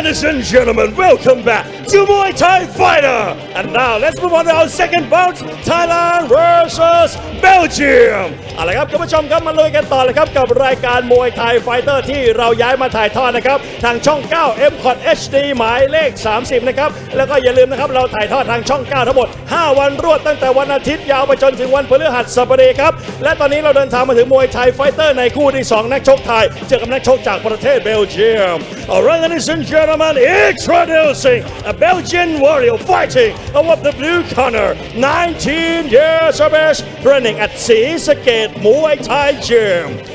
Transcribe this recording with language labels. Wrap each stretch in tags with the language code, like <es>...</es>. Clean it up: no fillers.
<en>and gentlemen, welcome back to Muay Thai Fighter. And now let's move on to our second bout, Thailand versus Belgium.</en> <th>เอาละครับคุณผู้ชมครับมาลุยกันต่อเลยครับกับรายการมวยไทยไฟเตอร์ที่เราย้ายมาถ่ายทอดนะครับทางช่อง 9 M-Quad HD หมายเลข 30 นะครับแล้วก็อย่าลืมนะครับเราถ่ายทอดทางช่อง 9 ทั้งหมด 5 วันรวดตั้งแต่วันอาทิตย์ยาวไปจนถึงวันพฤหัสบดีครับ</th> <en>และตอนนี้เราเดินทางมาถึงมวยไทยไฟเตอร์ในคู่ที่ 2 นักชกไทยเจอกับนักชกจากประเทศเบลเยียม Alright, ladies and gentlemen, introducing a Belgian warrior fighting of the blue corner, 19 years of age, training at Seasakate Muay Thai Gym.</en>